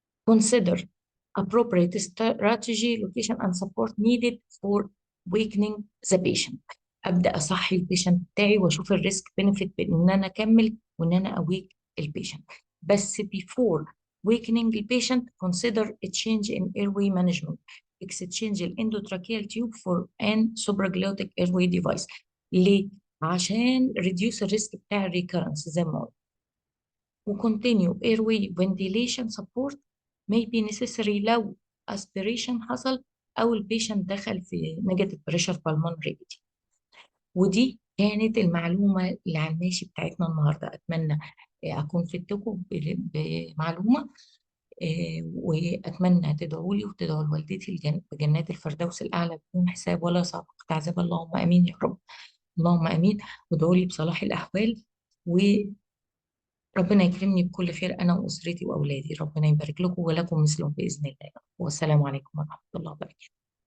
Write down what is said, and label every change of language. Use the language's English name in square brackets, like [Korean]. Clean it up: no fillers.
[English] Consider appropriate strategy, location and support needed for weakening the patient. [Arabic] ابدا اصحي البيشنت بتاعي واشوف الريسك بنفيت بين ان انا اكمل وان انا اويك البيشنت. [English] بس before weakening the patient consider a change in airway management. exchange endotracheal tube for an supraglottic airway device. [Arabic] ليه؟ عشان reduce الريسك بتاع الريكرنس زي ما قلت. [English] وcontinue airway ventilation support may be necessary لو aspiration [Arabic] حصل أو البيشنت دخل في [English] negative pressure pulmonary edema. [Arabic] ودي كانت المعلومة اللي على الماشي بتاعتنا النهاردة. أتمنى أكون فدتكم بمعلومة، وأتمنى تدعوا لي وتدعوا لوالدتي بجنات الفردوس الأعلى بدون حساب ولا سابق عذاب. اللهم آمين يا رب. اللهم آمين. وادعوا لي بصلاح الأحوال، وربنا يكرمني بكل خير أنا وأسرتي وأولادي. ربنا يبارك لكم ولكم مثلهم بإذن الله. والسلام عليكم ورحمة الله وبركاته.